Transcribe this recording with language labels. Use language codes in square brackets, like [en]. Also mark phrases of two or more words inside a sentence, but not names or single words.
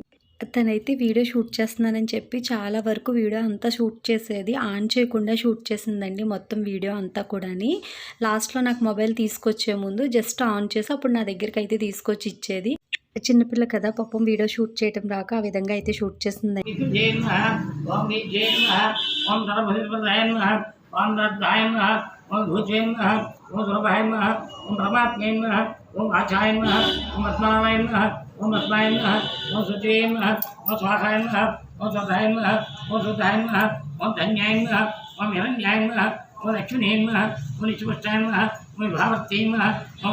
[te] తనైతే [en] video shoot [te] చేస్తున్నానని చెప్పి చాలా వరకు వీడియో అంతా షూట్ చేసేది, ఆన్ చేయకుండా షూట్ చేసిందండి మొత్తం వీడియో అంతా కూడాని. లాస్ట్లో నాకు మొబైల్ తీసుకొచ్చే ముందు [en] just on [te] చేసి అప్పుడు నా దగ్గరికి అయితే తీసుకొచ్చి ఇచ్చేది. చిన్నపిల్ల కదా పాపం, [en] video shoot [te] చేయడం రాక ఆ విధంగా అయితే షూట్ చేసింది. [sa] ओम आचार्य नमः, ओम आत्माय नमः, ओम अस्माय नमः, ओम सुचये नमः, ओम स्वाहाय नमः, ओम स्वधाय नमः, ओम सुधाय नमः, ओम धन्याय नमः, ओम हिरण्याय नमः, ओम लक्ष्मीये नमः, ओम निष्पुष्टाय नमः, ओम विभावर्त्यै नमः, ओम